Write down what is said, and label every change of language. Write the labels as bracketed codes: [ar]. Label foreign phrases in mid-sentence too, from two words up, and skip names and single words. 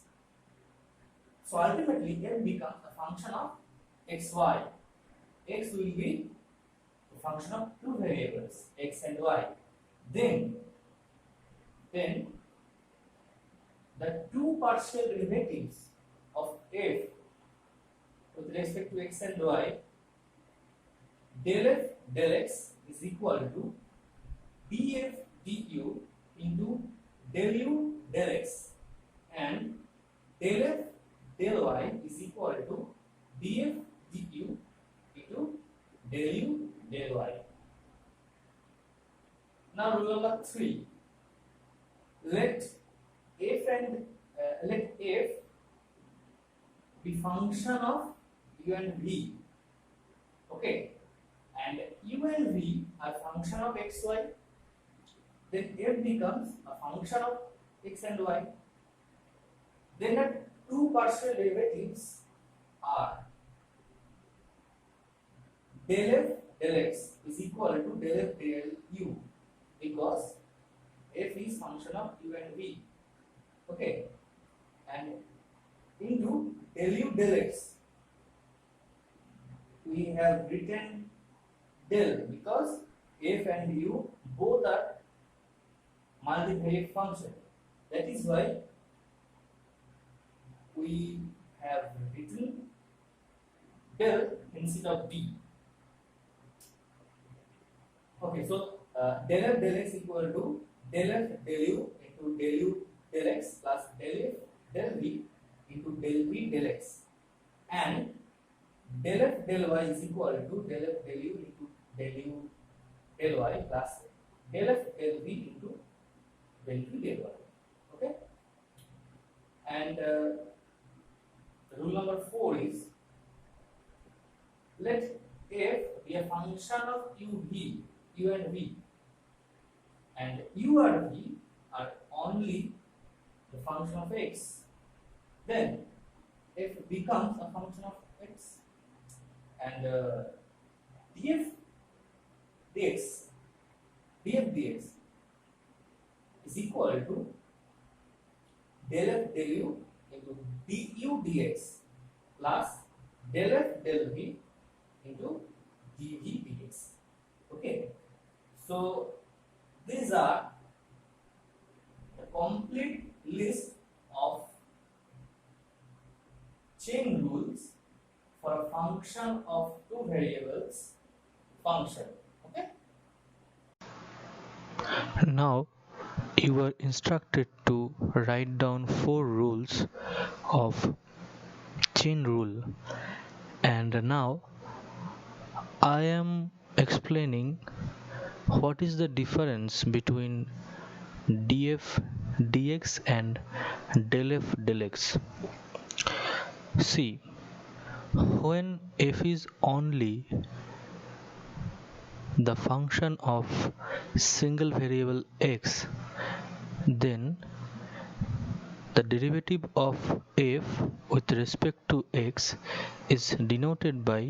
[en] So ultimately f becomes a function of xy. X will be a function of two variables, x and y. Then the two partial derivatives of f with respect to x and y, del f del x is equal to df du into del u del x and del f del y is equal to df du into del u del y. Now rule number 3. Let f be function of u and v. Okay, and u and v are function of xy. Then f becomes a function of x and y. Then the two partial derivatives are del f del x is equal to del f del u because f is function of u and v. Okay, and into del u del x we have written del because f and u both are multivariate function. That is why we have written del instead of d. Okay, so del f del x equal to del f del u into del u del x plus del f del v into del v del x and del f del y is equal to del f del u into del u del y plus del f del v into del v del y. Okay, and rule number 4 is let f be a function of u and v, and u and v are only the function of x. Then f becomes a function of x and df dx is equal to del f del u into du dx plus del f del v into dv dx. Okay, so these are the complete list of chain rules for a function of two variables function. Okay. Now you are instructed to write down 4 rules of chain rule, and now I am explaining what is the difference between df dx and del f del x. See, when f is only the function of single variable x, then the derivative of f with respect to x is denoted by